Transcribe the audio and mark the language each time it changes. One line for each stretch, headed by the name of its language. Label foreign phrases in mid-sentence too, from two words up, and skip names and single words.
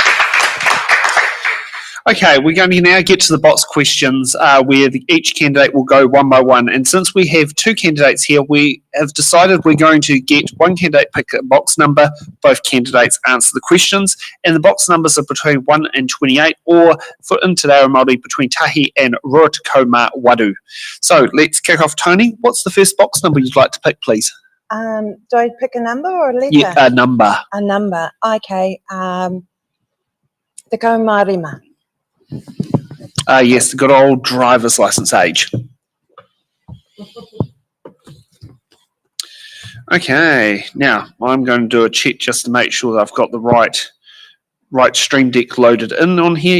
English: Okay, we're going to now get to the box questions where each candidate will go one by one. And since we have two candidates here, we have decided we're going to get one candidate pick a box number, both candidates answer the questions, and the box numbers are between 1 and 28, or for in Te Reo Māori, between tahi and
Māori: Ruatako mā waru.
English: So let's kick off. Tony, what's the first box number you'd like to pick, please? Do I pick a number or a letter? Yeah, a number. A number,
Māori: okay. Te kaumārima.
English: Yes, the good old driver's license age. Okay, now I'm going to do a check just to make sure that I've got the right Stream Deck loaded in on here.